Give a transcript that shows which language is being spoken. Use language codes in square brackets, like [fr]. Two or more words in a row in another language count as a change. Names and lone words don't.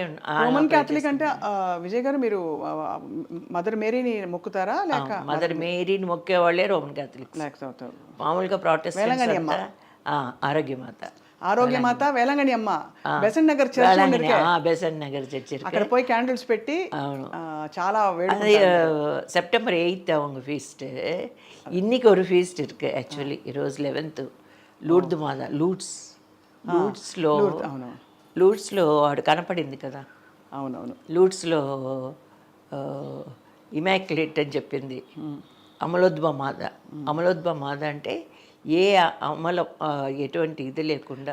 [te] రోమన్ క్యాథలిక్ అంటే విజయ్ గారు మీరు మదర్ మేరీని మొక్కుతారా లేక? మదర్ మేరీని మొక్కేవాళ్ళే రోమన్ క్యాథలిక్స్. లేకపోతే మామూలుగా ప్రొటెస్టెంట్స్ ఆరోగ్యమాత వేలంగణి అమ్మ బెసెంట్ నగర్ బెసెంట్ నగర్ చర్చ్ అక్కడ పోయి క్యాండిల్స్ పెట్టి చాలా [ta] அது செப்டம்பர் 8 அவங்க ஃபீஸ்ட்டு. இன்னைக்கு ஒரு ஃபீஸ்ட் இருக்குது యాక్చువల్లీ. [te] ఈరోజు 11th లూర్ద్ మాత లూడ్స్లో వాడు కనపడింది కదా. అవునవును. లూడ్స్లో ఇమాక్యులేట్ అని చెప్పింది అమలోద్భ మాత అంటే ఏ ఎటువంటి ఇది లేకుండా